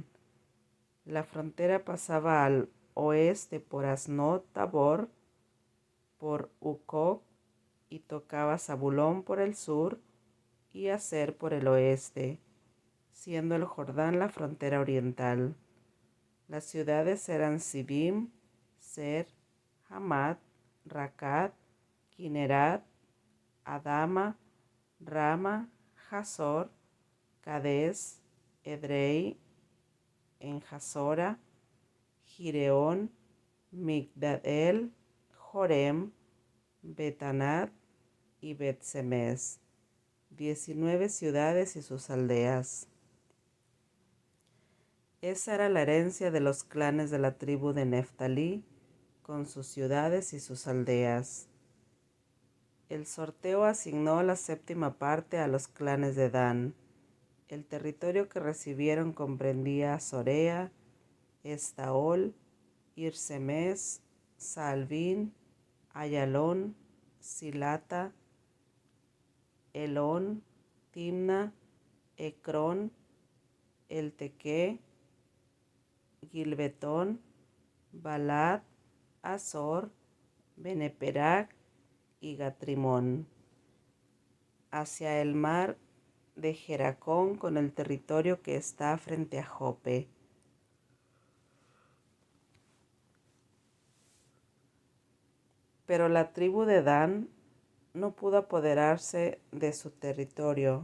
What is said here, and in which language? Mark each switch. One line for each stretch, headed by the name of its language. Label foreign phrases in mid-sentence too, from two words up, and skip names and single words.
Spanish: La frontera pasaba al oeste por Asnot Tabor, por Ucok, y tocaba Zabulón por el sur y Aser por el oeste, siendo el Jordán la frontera oriental. Las ciudades eran Sidim, Ser, Hamat, Racat, Kinerat, Adama, Rama, Hazor, Cades, Edrei, Enjasora, Gireón, Migdal, Jorem, Betanat y Bet-Semes, 19 ciudades y sus aldeas. Esa era la herencia de los clanes de la tribu de Neftalí, con sus ciudades y sus aldeas. El sorteo asignó la séptima parte a los clanes de Dan. El territorio que recibieron comprendía Sorea, Estaol, Irsemes, Saalbín, Ayalón, Silata, Elón, Timna, Ecrón, Eltequé, Gilbetón, Balad, Azor, Beneperac y Gatrimón, hacia el mar de Jeracón con el territorio que está frente a Jope. Pero la tribu de Dan no pudo apoderarse de su territorio.